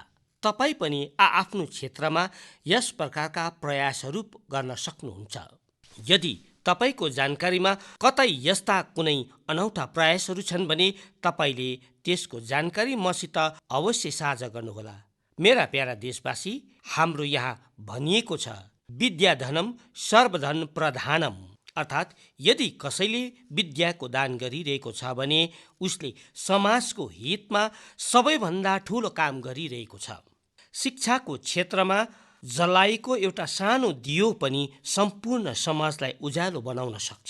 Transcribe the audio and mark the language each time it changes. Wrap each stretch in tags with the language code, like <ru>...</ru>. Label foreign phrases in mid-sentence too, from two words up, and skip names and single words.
<ne>तपाईँ पनि आफ्नो क्षेत्रमा यस प्रकारका प्रयासहरू गर्न सक्नुहुन्छ। यदि तपाईँको जानकारीमा कतै यस्ता कुनै अनौठा प्रयासहरू छन् भने तपाईँले त्यसको जानकारी मसित अवश्य साझा गर्नुहोला। मेरा प्यारा देशवासी, हाम्रो यहाँ भनिएको छ,</ne> <sa>विद्याधनम सर्वधन प्रधानम,</sa> <ne>अर्थात् यदि कसैले विद्याको दान गरिरहेको छ भने उसले समाजको हितमा सबैभन्दा ठुलो काम गरिरहेको छ। शिक्षाको क्षेत्रमा जलाएको एउटा सानो दियो पनि सम्पूर्ण समाजलाई उज्यालो बनाउन सक्छ।</ne>